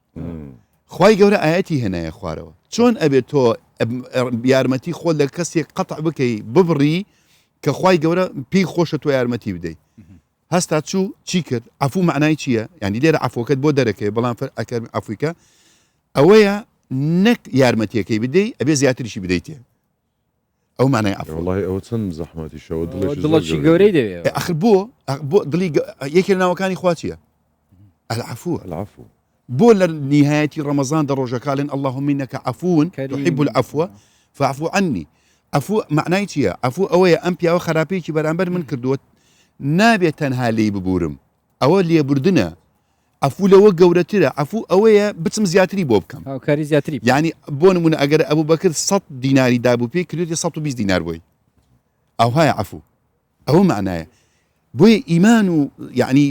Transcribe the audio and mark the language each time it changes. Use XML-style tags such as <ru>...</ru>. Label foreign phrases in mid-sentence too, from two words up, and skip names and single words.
<ckb>خوای گەورە ئاەتی هێنایە خوارەوە چۆن ئەبێت تۆ یارمەتی خۆ لە کەسێک قەتع بکەی ببڕی کە خوای گەورە پێی خۆشە تۆ یارمەتی بدەیت هەستا چوو چی کرد عفو معنای چییە یعنی لێرە عفوەکەت بۆ دەرەکەی بەڵام ئەکەر عفویکە ئەوەیە نەک یارمەتیەکەی بدەی ئەبێ زیاتریشی بدەیتێ ئەو معنای عفو والله ئەوە چەند زەحمەتی شەوە دڵی گەورەی دەوێت ئەخر بۆ دڵی یەکێ ناوەکانی خوا چییە العفو العفو بۆ لە نهایەتی ڕەمەزان دە ڕۆژەکالن</ckb> <ar>اللهم إنك عفو تحب العفو فاعفو عني</ar> <ckb>عفو معنای چییە عفو ئەوەیە ئەم پیاوە خراپەیەکی بەرامبەر من کردووە نابێت تەنها لێی ببورم ئەوە لێبوردنە عفو لەوە گەورەترە عفو ئەوەیە بچم زیاتری بۆ بکەم کاری زیاتری یعنی بۆ نمونە ئەگەر ئەبوو بەکرد 100 دیناری دابوو پێی کردوێتی 120 دینار بۆی ئەوهایە عفو ئەوە معنایە بۆیە ئیمان و یعنی</ckb>